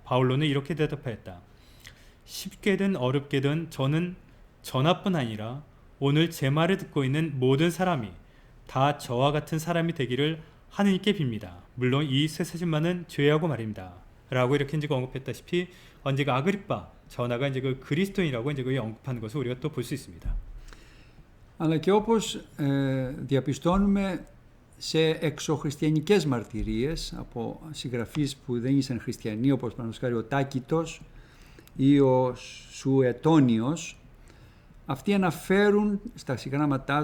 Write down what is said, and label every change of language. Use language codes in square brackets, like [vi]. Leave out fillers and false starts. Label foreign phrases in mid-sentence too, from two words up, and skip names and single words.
[ko] 바울로는 이렇게 대답하였다. 쉽게든 어렵게든 저는 전하뿐 아니라 오늘 제 말을 듣고 있는 모든 사람이 다 저와 같은 사람이 되기를 하느님께 빕니다. 물론 이 쇠사진만은 죄하고 말입니다. 라고 이렇게 이제 언급했다시피 이제 아그리빠 전하가 이제 그 그리스도인이라고 이제 언급하는 것을 우리가 또 볼 수 있습니다. [el] Αλλά και όπως διαπιστώνουμε σε εξωχριστιανικές μαρτυρίες από συγγραφείς που δεν ήσαν χριστιανοί, όπως παραδείγματος ο Τάκητος ή ο Σουετόνιος, αυτοί αναφέρουν στα συγγράμματά